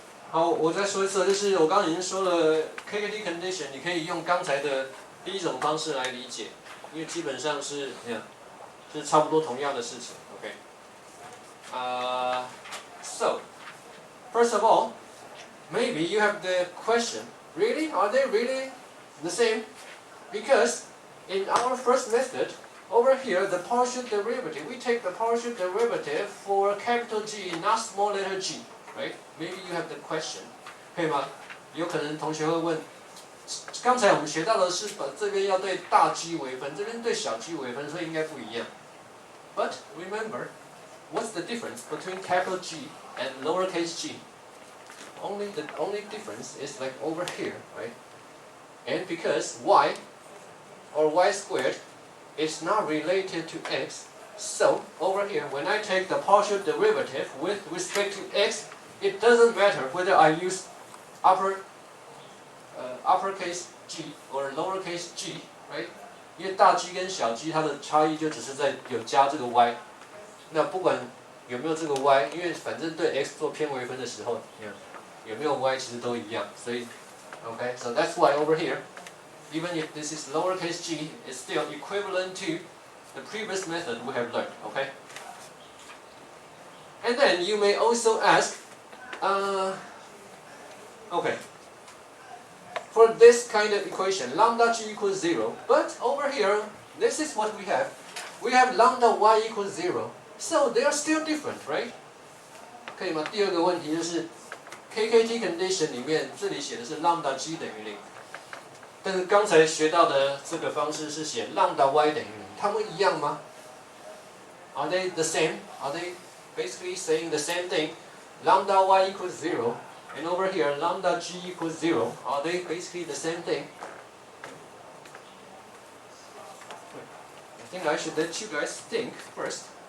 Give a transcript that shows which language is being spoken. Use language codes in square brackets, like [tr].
[zh] 好，我再说一次，就是我刚刚已经说了 KKT condition， 你可以用刚才的第一种方式来理解，因为基本上是差不多同样的事情。 [en] OK， so first of all, maybe you have the question, really? Are they really the same? Because in our first method, over here, the partial derivative, we take the partial derivative for capital G, not small letter g. Right? Maybe you have the question， [zh] 可以吗？有可能同学会问，刚才我们学到的是把这边要对大 G 微分，这边对小 G 微分，所以应该不一样。 [en] But remember, what's the difference between capital G and lowercase g? The only difference is like over here, right? And because y or y squared is not related to x, so over here, when I take the partial derivative with respect to x, it doesn't matter whether I use uppercase g or lowercase g, right? [zh] 因为大 G 跟小 G 它的差异就只是在有加这个 y， 那不管有没有这个 y， 因为反正对 x 做偏微分的时候，有没有 y 其实都一样，所以 [en] okay, so that's why over here even if this is lowercase g, it's still equivalent to the previous method we have learned, okay? And then you may also ask, okay, for this kind of equation, lambda g equals 0, but over here, this is what we have. We have lambda y equals 0, so they are still different, right? [zh] 可以吗？第二个问题就是 KKT condition 里面，这里写的是 lambda g 等于0，但是刚才学到的这个方式是写 lambda y 等于0，它们一样吗？ [en] Are they the same? Are they basically saying the same thing? Lambda y equals 0, and over here lambda g equals 0. Are they basically the same thing? I think I should let you guys think first.